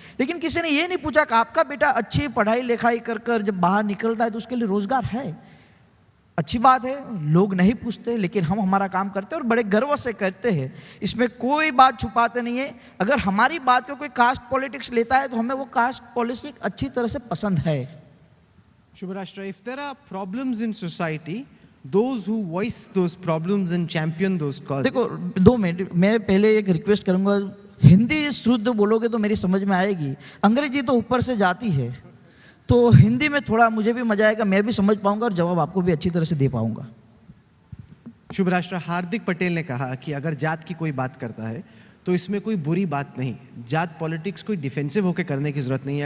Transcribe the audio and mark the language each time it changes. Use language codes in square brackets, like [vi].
[hi] लेकिन किसी ने ये नहीं पूछा कि आपका बेटा अच्छी पढ़ाई लिखाई कर कर जब बाहर निकलता है तो उसके लिए रोजगार है। अच्छी बात है, लोग नहीं पूछते, लेकिन हम हमारा काम करते हैं और बड़े गर्व से करते हैं, इसमें कोई बात छुपाते नहीं है। अगर हमारी बात को कोई कास्ट पॉलिटिक्स लेता है तो हमें वो कास्ट पॉलिटिक्स अच्छी तरह से पसंद है। [en] Shubhrashtra, if there are problems in society, those who voice those problems and champion those causes. [hi] देखो 2 मिनट, मैं पहले एक रिक्वेस्ट करूंगा, हिंदी शुद्ध बोलोगे तो मेरी समझ में आएगी, अंग्रेजी तो ऊपर से जाती है, तो हिंदी में थोड़ा मुझे भी मजा आएगा, मैं भी समझ पाऊंगा और जवाब आपको भी अच्छी तरह से दे पाऊंगा। शुभराष्ट्र, हार्दिक पटेल ने कहा कि अगर जात की कोई बात करता है तो इसमें कोई बुरी बात नहीं, जात पॉलिटिक्स कोई डिफेंसिव होकर करने की जरूरत नहीं है।